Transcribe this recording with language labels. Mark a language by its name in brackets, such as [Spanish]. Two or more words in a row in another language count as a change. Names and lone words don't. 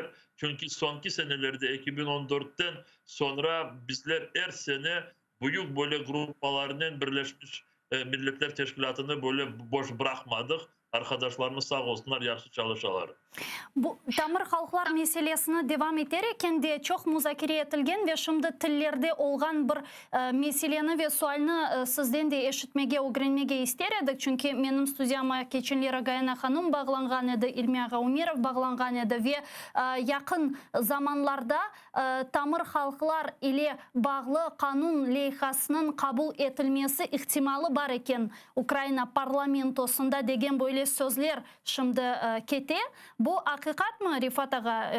[Crimean Tatar] Çünkü sonki senelerde 2014'ten sonra bizler her sene büyük böyle gruplarının Birleşmiş Milletler Teşkilatı'nı böyle boş bırakmadık. Arkadaşlarımız sağ olsunlar, yaxşı çalışıyorlar. Bu Tamir Halklar meselesine devam ederken de çok müzakere etilgen ve şimdi tillerde olgan bir meseleni ve sualını sizden de eşitmege, öğrenmege ister edik. Çünkü benim stüdyama geçenlere Gayana Hanım bağlangan edi, İlmiye Umirov bağlangan edi ve yakın zamanlarda Tamir Halklar ile bağlı kanun leyhasının kabul etilmesi ihtimali var eken Ukrayna parlamentosunda degen böyle sözler şimdi kete. Bu hakikat mı Rifat Ağa?